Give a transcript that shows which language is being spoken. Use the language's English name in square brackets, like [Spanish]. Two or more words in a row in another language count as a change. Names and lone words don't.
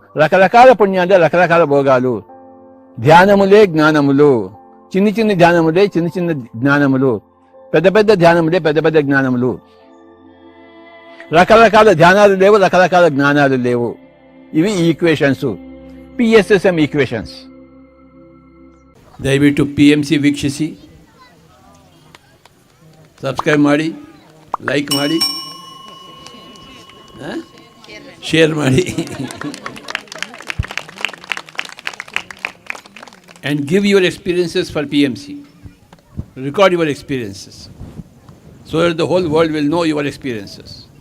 [Telugu] రకరకాల పుణ్యాలే రకరకాల భోగాలు. ధ్యానములే జ్ఞానములు, చిన్ని ధ్యానములే చిన్న జ్ఞానములు, పెద్ద పెద్ద ధ్యానములే పెద్ద పెద్ద జ్ఞానములు. రకరకాల ధ్యానాలు లేవు, రకరకాల జ్ఞానాలు లేవు. ఇవి ఈక్వేషన్స్, [Kannada] PSSM ಈಕ್ವೇಷನ್ಸ್. ದಯವಿಟ್ಟು PMC ವೀಕ್ಷಿಸಿ, ಸಬ್ಸ್ಕ್ರೈಬ್ ಮಾಡಿ, ಲೈಕ್ ಮಾಡಿ, ಶೇರ್ ಮಾಡಿ, [English] and give your experiences for PMC. Record your experiences so that the whole world will know your experiences.